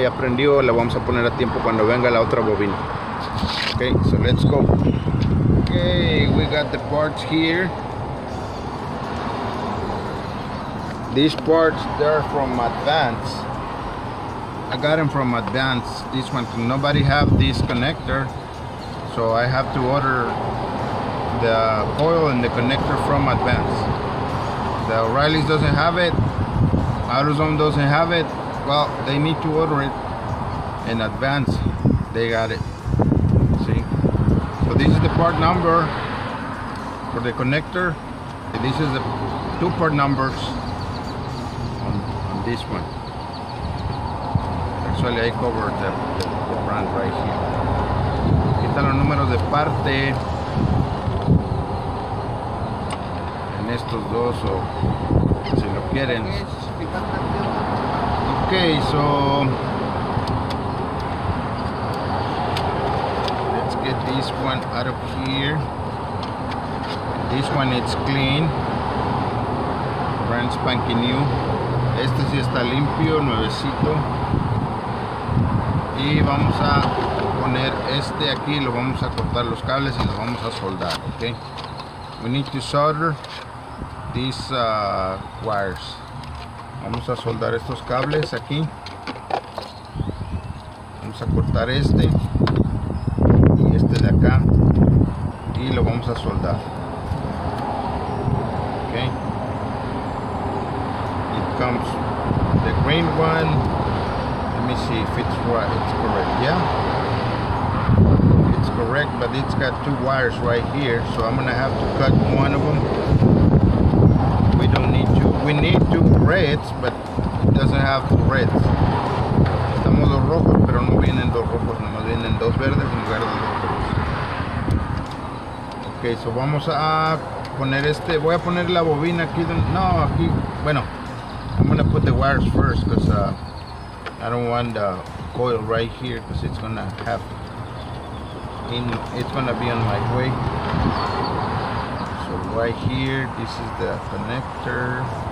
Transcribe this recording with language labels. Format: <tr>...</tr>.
<es>Ya prendió, la vamos a poner a tiempo cuando venga la otra bobina.</es> <en>Okay, so let's go. Okay, we got the parts here. These parts, they're from Advance. I got them from Advance. This one, nobody have this connector, so I have to order the coil and the connector from Advance. The O'Reilly's doesn't have it, AutoZone doesn't have it. Well, they need to order it in Advance. They got it. See? So this is the part number for the connector. And this is the two part numbers on this one. Actually, I covered the brand right here.</en> <es>Aquí están los números de parte en estos dos, o si lo quieren.</es> <en>Okay, so let's get this one out of here. This one, it's clean, brand spanking new.</en> <es>Este sí está limpio, nuevecito. Y vamos a poner este aquí, lo vamos a cortar los cables y los vamos a soldar.</es> <en>Okay, we need to solder these wires.</en> <es>Vamos a soldar estos cables aquí. Vamos a cortar este y este de acá y lo vamos a soldar.</es> <en>Okay, it comes the green one. Let me see if it's right. It's correct. Yeah, it's correct, but it's got two wires right here, so I'm gonna have to cut one of them. We don't need to. We need two reds, but it doesn't have two reds.</en> <es>Estamos dos rojos, pero no vienen dos rojos, nomás vienen dos verdes en lugar de dos rojos. Ok, so vamos a poner este. Voy a poner la bobina aquí. No, aquí.</es> <en>Bueno, I'm gonna put the wires first because I don't want the coil right here because it's gonna have it's gonna be on my way. So right here, this is the connector.</en>